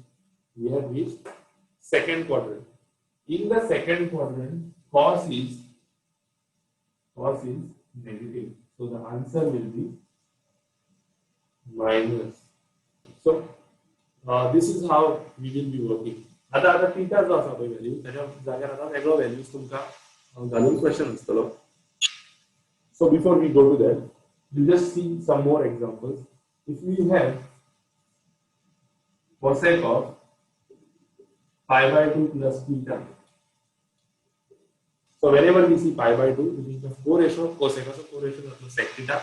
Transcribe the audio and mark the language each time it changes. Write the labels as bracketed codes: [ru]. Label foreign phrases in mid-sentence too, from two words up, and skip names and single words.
[en] We have reached second quadrant. In the second quadrant, cos is negative. So the answer will be minus. So this is how we will be working. [kok] आता थीटा जो असा पळय व्हॅल्यू त्याच्या जाग्यार आता वेगळो व्हॅल्यूज तुमका घालून क्वेश्चन असतलो. [en] So before we go to that, we'll just see some more examples. If we have cosec of pi by 2 plus theta. So whenever we see pi by 2, we think of co-ratio, cosec as a co-ratio of sec theta.